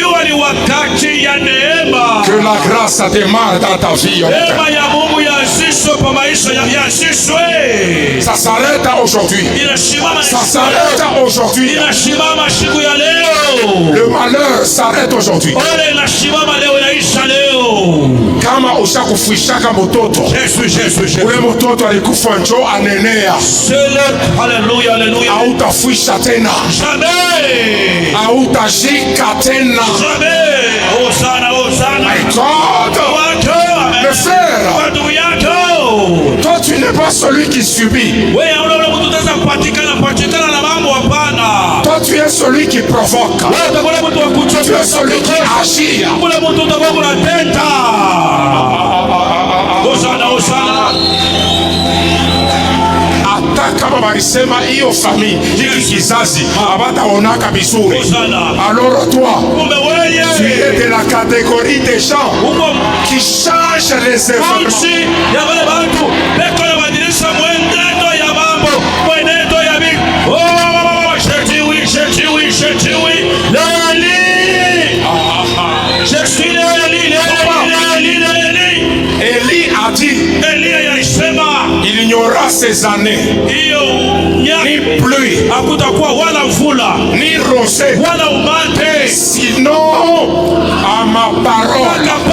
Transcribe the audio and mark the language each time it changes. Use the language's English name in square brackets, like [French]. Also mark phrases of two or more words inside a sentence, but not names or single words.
[French] Que la grâce démarre dans ta vie. Ça s'arrête aujourd'hui. Ça s'arrête aujourd'hui. Le malheur s'arrête aujourd'hui. [Swahili] Kama ushakufuishaka mototo, ule mototo alikufa njo anenea, hautafuisha tena, hautajika tena. [English] My God, [French] mes frères, toi tu n'es pas celui qui subit. Toi tu es celui qui provoque. Tu es celui qui agit. [Swahili] Hata kama walisema hiyo famille hiki kizazi hawataonaka vizuri, [French] alors toi tu es de la catégorie des gens qui changent les événements. Élie a dit, il n'y aura ces années ni pluie, ni rosée, sinon à ma parole.